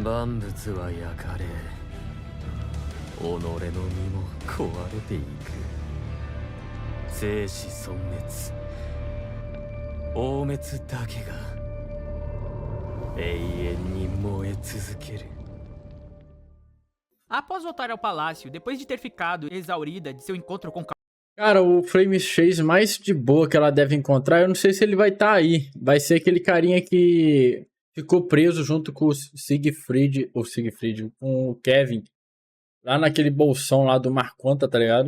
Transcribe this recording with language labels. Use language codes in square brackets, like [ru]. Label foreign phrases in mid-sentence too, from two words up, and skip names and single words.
[ja] 万物は焼かれ、己の身も壊れていく。生死損滅、大滅だけが永遠に燃え続ける。 [pt] Após voltar ao palácio, depois de ter ficado exaurida de seu encontro com Cara, o Flame Chase mais de boa que ela deve encontrar, eu não sei se ele vai estar aí. Vai ser aquele carinha que ficou preso junto com o Siegfried, com o Kevin, lá naquele bolsão lá do Marconta, tá ligado?